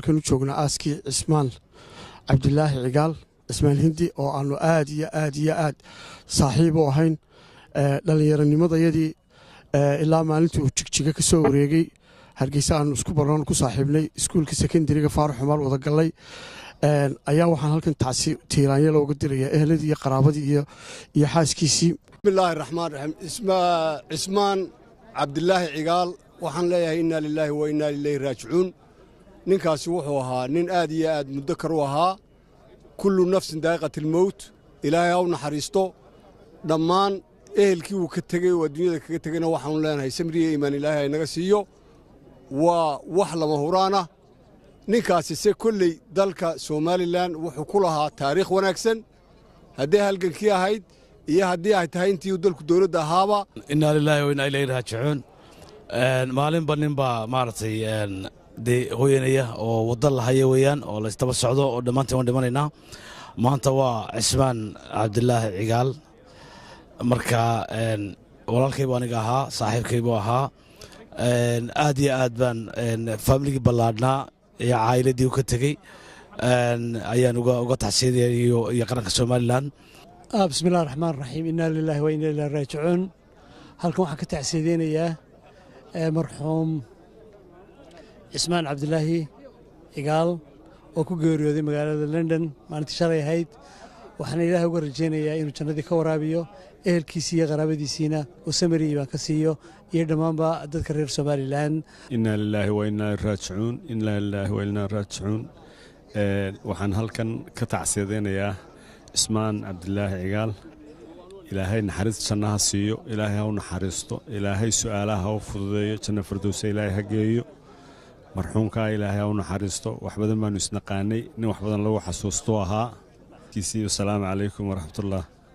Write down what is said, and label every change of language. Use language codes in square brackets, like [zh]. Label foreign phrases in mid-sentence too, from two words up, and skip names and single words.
[so] u joognaa aaskii Ismaan Cabdilaahi Cigaal Ismaan Hindi oo aanu aad iyo aad saaxiib u ahayn dhallinyaranimadayadii ilaa maalintii uu jigjiga ka soo wareegay Hargeysa aanu isku baran ku saaxiibnay iskuulka secondary-ga Faarax Umar wada galay ayaa waxaan halkan taasi tiiraanyo looga dirayaa ehladii iyo qaraabadii iyo xaaskiisii [ar] بسم الله الرحمن الرحيم [so] Ismaan Cabdilaahi Cigaal waxaan leeyahay [ar] إنا لله وإنا إليه راجعون [so] ninkaasi wuxuu ahaa nin aad iyo aad mudakar u ahaa [ar] كل نفس ذائقة الموت [so] ilaahay u naxariisto dhammaan ehelkii uu ka tagay oo adduunyada kaga tagayna waxaan leenahay samriye iimaan ilaahay naga siiyo waa wax lama huraana ninkaasi se kulley dalka Somaliland wuxuu ku lahaa taariikh wanaagsan haddii halgankii ahayd iyo haddii ay tahay intii dalku dawladda ahaaba [ar] إنا لله وإنا إليه راجعون [so] maalinba ninba maartay hooyanaya oo wada la hayo weeyaan oo la istaba socdo oo dhamaanteen waan dhimanaynaa maanta waa Ismaan Cabdilaahi Cigaal marka walaalkay baan aniga ahaa saaxiibkay buu ahaa aad iyo aad baan familygii ballaadhnaa iyo caa'iladii uu ka tegey ayaan uga taxsiinaya iyo qaranka Somaliland [ar] بسم الله الرحمن الرحيم إنا لله وإنا إليه راجعون [so] halkan waxaan ka taxsiideynayaa marxuum Ismaan Cabdilaahi Cigaal oo ku geeriyooday magaalada London maalintii shalay ahayd waxaan ilaahay uga rajeynayaa inuu jannadii ka waraabiyo ehelkiisii iyo qaraabadiisiina uu samiri baan ka siiyo iyo dhammaanba dadka reer Somaliland [ar] إنا لله وإنا إليه راجعون إنا لله وإنا راجعون [so] waxaan halkan ka taxsiideynayaa Ismaan Cabdilaahi Cigaal ilaahay naxariis jannaha siiyo ilaahay ha u naxariisto ilaahay su'aalaha u fududeeyo janna firdawsa ilaahay ha geeyo marxuumka ilaahay ha u naxariisto wax badan baanu isnaqaanay nin wax badan lagu xasuusto ahaa kiisii [ar] السلام عليكم ورحمة الله